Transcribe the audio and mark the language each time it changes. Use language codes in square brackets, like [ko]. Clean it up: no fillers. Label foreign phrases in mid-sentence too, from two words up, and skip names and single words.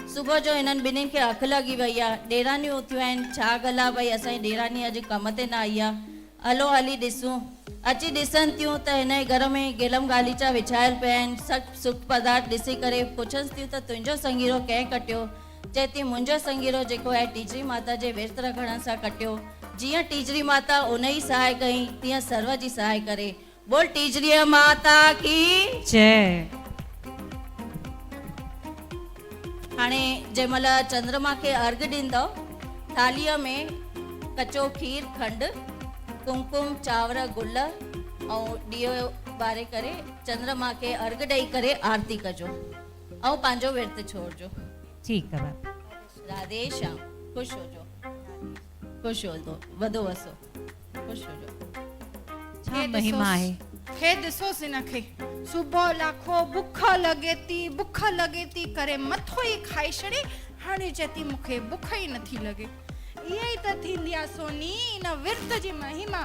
[sd] सुबुह जो हिननि ॿिन्हिनि खे अखि लॻी वई आहे। ॾेराणियूं उथियूं आहिनि, छा ॻाल्हि आहे भई असांजी ॾेराणी अॼु कम ते न आई आहे, हलो हली ॾिसूं। अची ॾिसनि थियूं त हिन जे घर में गिलम गालीचा विछायल पिया आहिनि। सभु सुख पदार्थ ॾिसी करे पुछनि थियूं त तुंहिंजो संगीरो कंहिं कटियो? चए थी मुंहिंजो संगीरो जेको आहे टीजड़ी माता जे विर्त रखण सां कटियो। जीअं टीजड़ी माता उन ई सहाय कई तीअं सर्व जी सहाय करे। [hi] बोल टीजड़ी माता की जय। [sd] हाणे जंहिंमहिल चंद्रमा खे अर्घ ॾींदव, थालीअ में कचो खीर, खंडु, कुमकुम, चांवर, गुल ऐं ॾीओ ॿारे करे चंद्रमा खे अर्घ ॾेई करे आरती कजो ऐं पंहिंजो विर्त छोड़जो। ठीकु आहे बाबा। राधे श्याम। ख़ुशि होजो, ख़ुशि होजो, वधो वसो, ख़ुशि होजो। छा महिमा आहे। हे ॾिसोसि हिनखे, सुबुह लाखो बुख लॻे थी करे मथो ई खाई छॾे। हाणे चए थी मूंखे बुख ई नथी लॻे। इहा ई त थींदी आहे सोनी इन विर्त जी महिमा।